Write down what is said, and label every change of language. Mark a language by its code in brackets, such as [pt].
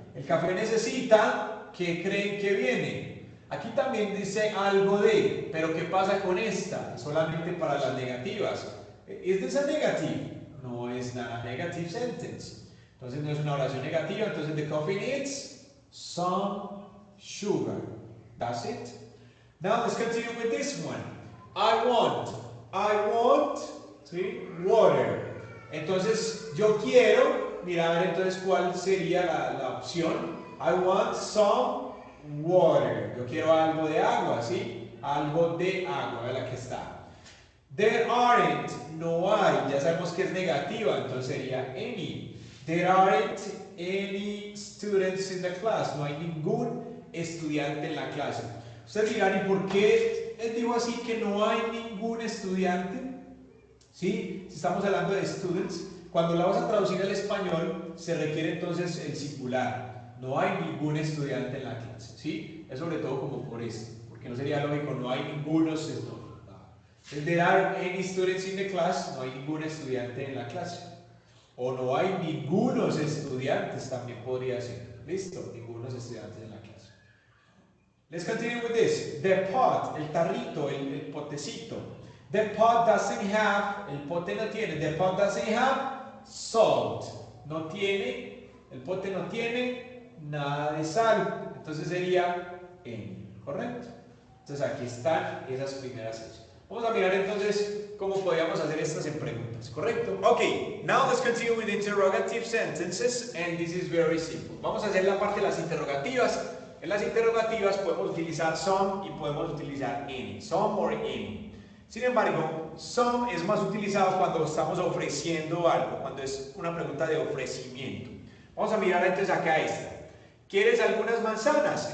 [es] El café necesita, ¿qué creen que viene? Aquí también dice algo de, pero ¿qué pasa con esta? Solamente para las negativas. ¿Es [en] this a negative? [es] No es nada [en] negative sentence. [es] Entonces no es una oración negativa. [en] Entonces the coffee needs some sugar. That's it. Now let's continue with this one. I want, ¿sí? Water. [es] Entonces yo quiero, mira a ver entonces cuál sería la opción. [en] I want some water. [es] Yo quiero algo de agua, ¿sí? Algo de agua, ¿verdad? Que está. [en] There aren't, [es] no hay, ya sabemos que es negativa, entonces sería any. [en] There aren't any students in the class, [es] no hay ningún estudiante en la clase. Ustedes dirán, ¿y por qué él dijo así que no hay ningún estudiante? ¿Sí? Si estamos hablando de students, cuando la vamos a traducir al español, se requiere entonces el singular. No hay ningún estudiante en la clase, ¿sí? Es sobre todo como por esto, porque no sería lógico, no hay ningunos estudiantes. [en] There are any students in the class, [es] no hay ningún estudiante en la clase. O no hay ningunos estudiantes, también podría ser. ¿Listo? Ningunos estudiantes en la clase. [en] Let's continue with this. The pot, [es] el tarrito, el potecito. [en] The pot doesn't have, [es] el pote no tiene, [en] the pot doesn't have salt. [es] No tiene, el pote no tiene nada de sal. Entonces sería en, ¿correcto? Entonces aquí están esas primeras hechas. Vamos a mirar entonces cómo podríamos hacer estas en preguntas, ¿correcto? [en] Ok, now let's continue with interrogative sentences, and this is very simple. [es] Vamos a hacer la parte de las interrogativas. En las interrogativas podemos utilizar some y podemos utilizar any, some or any. Sin embargo, some es más utilizado cuando estamos ofreciendo algo, cuando es una pregunta de ofrecimiento. Vamos a mirar entonces acá esta. ¿Quieres algunas manzanas?